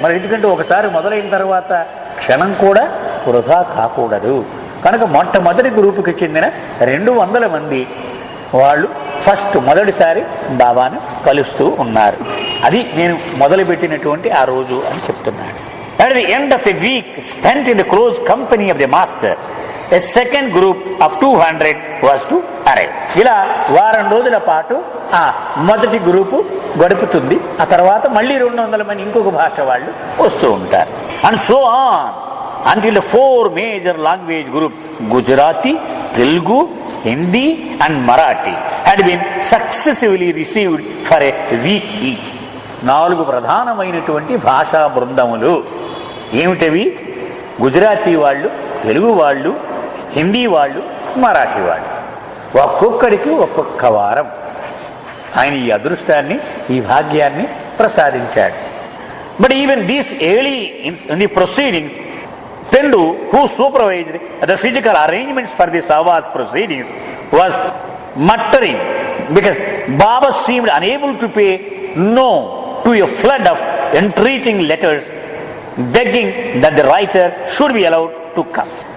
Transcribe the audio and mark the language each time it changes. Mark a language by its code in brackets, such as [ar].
[te] మరి ఎందుకంటే ఒకసారి మొదలైన తర్వాత క్షణం కూడా వృధా కాకూడదు కనుక మొట్టమొదటి గ్రూపుకి చెందిన 200 మంది వాళ్ళు ఫస్ట్ మొదటిసారి బాబాను కలుస్తూ ఉన్నారు. అది నేను మొదలుపెట్టినటువంటి ఆ రోజు అని చెప్తున్నాడు. [en] At the end of a week spent in the close company of the master, a second group of 200 was to arrive. [te] ఇలా వారం రోజుల పాటు ఆ మొదటి గ్రూపు గడుపుతుంది. ఆ తర్వాత మళ్ళీ 200 మంది ఇంకొక భాష వాళ్ళు వస్తూ ఉంటారు. [en] And so on until the 4 major language groups, Gujarati, Telugu, Hindi and Marathi, had been successively received for a week each. [te] 4 ప్రధానమైనటువంటి భాషా బృందములు ఏమిటవి? గుజరాతీ వాళ్ళు, తెలుగు వాళ్ళు, హిందీ వాళ్ళు, మరాఠీ వాళ్ళు. ఒక్కొక్కడికి ఒక్కొక్క వారం ఆయన ఈ అదృష్టాన్ని, ఈ భాగ్యాన్ని ప్రసాదించాడు. [en] But even these early in the proceedings, Pendu, who supervised the physical arrangements for the Savad proceedings, was muttering because Baba seemed unable to pay no to a flood of entreating letters begging that the writer should be allowed to come.